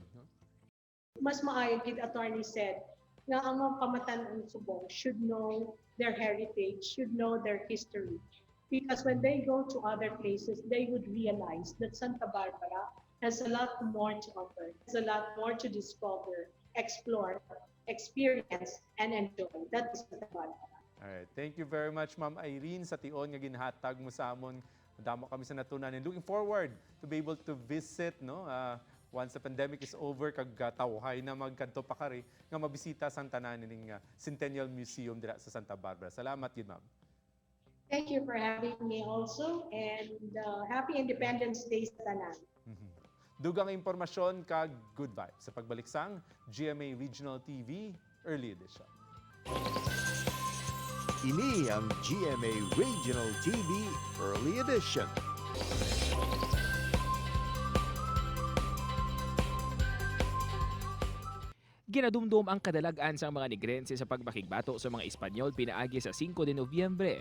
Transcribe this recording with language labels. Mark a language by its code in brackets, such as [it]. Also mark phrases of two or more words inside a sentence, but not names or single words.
[en] No? [hil] Mas maayo gid [en] attorney said [hil] na ang mga pamatanon subong [en] should know their heritage, should know their history. Because when they go to other places, they would realize that Santa Barbara has a lot more to offer. There's a lot more to discover, explore, experience, and enjoy. That is Santa Barbara. Alright. Thank you very much, [hil] Ma'am Irene, sa tion nga ginhatag mo sa amon. Damo kami sa natunan [en] and looking forward to be able to visit, no, once the pandemic is over, [hil] kag tawhay na magkanto pa kari nga mabisita sang tanan ning Centennial Museum dira sa Santa Barbara. Salamat gid, ma'am. [en] Thank you for having me also, and happy Independence Day [hil] sa tanan. Dugang impormasyon kag [en] good vibes [hil] sa pagbalik sang GMA Regional TV Early Edition. Ini ang GMA Regional TV Early Edition. Ginadumdum ang kadalagan sa mga Negrense sa pagbakigbato sa mga Espanyol pinaagi sa 5 de Nobyembre.